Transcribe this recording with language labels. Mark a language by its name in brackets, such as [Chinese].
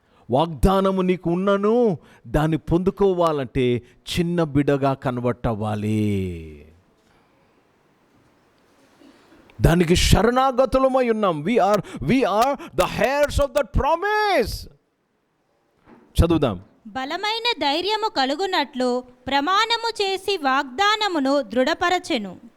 [Telugu] వాగ్దానము నీకు ఉన్నను దాన్ని పొందుకోవాలంటే చిన్న బిడ్డగా కన్వర్ట్ అవ్వాలి. దానికి శరణాగతులమై ఉన్నాం. [English] we are the heirs of that promise. [Telugu] చదువుదాం. బలమైన ధైర్యము కలుగునట్లు ప్రమాణము చేసి వాగ్దానమును దృఢపరచెను.